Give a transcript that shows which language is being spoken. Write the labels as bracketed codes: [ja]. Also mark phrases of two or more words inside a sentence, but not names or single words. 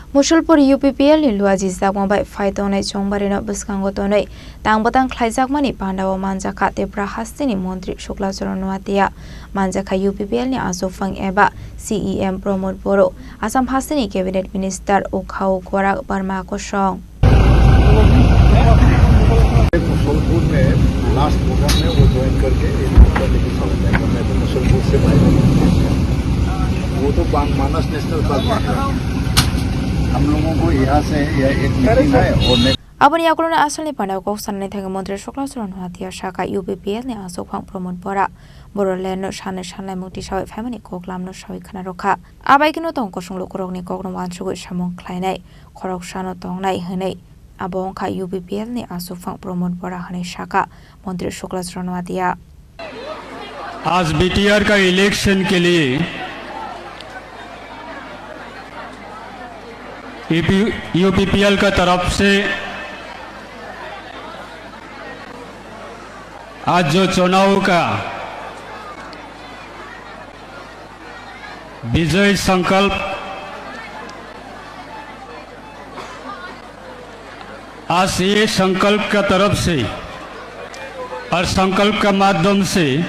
[brx] Musulpur UPPL ni luaji zakmbai faitonai chongbarina buskangotonai tangbatang khlaijakmani pandawa manjaka tebra hastini Montri Shukla Charanwatia manjaka UPPL ni asofang eba CEM Pramod Boro Assam hastini Cabinet Minister Ukhau Korak Barma ko song [hi] मुसलपुर में [en] last program [hi] में वो ज्वाइन करके मुसलपुर से भाई वो तो मानस नेशनल पार्क हम लोगों को यहाँ से एक मीटिंग है और [brx] Abani yakuluna asalni pandaw ko sanne thega Montri Shukla Charanwatia shaka UPPL ni asofang Pramod Bora Borolen shane shanlai mukti shawi family ko klam no shawi khana rokha abai kino tong ko sunglo korok ni kokno wanchugo shamong khlainai khorok shano tongnai hne abong kha UPPL ni asofang Pramod Bora hne shaka Montri Shukla Charanwatia [hi] आज बीटीआर का इलेक्शन के लिए यूपीपीएल का तरफ से आज जो चुनाव का विजय संकल्प आज ये संकल्प का तरफ से और संकल्प का माध्यम से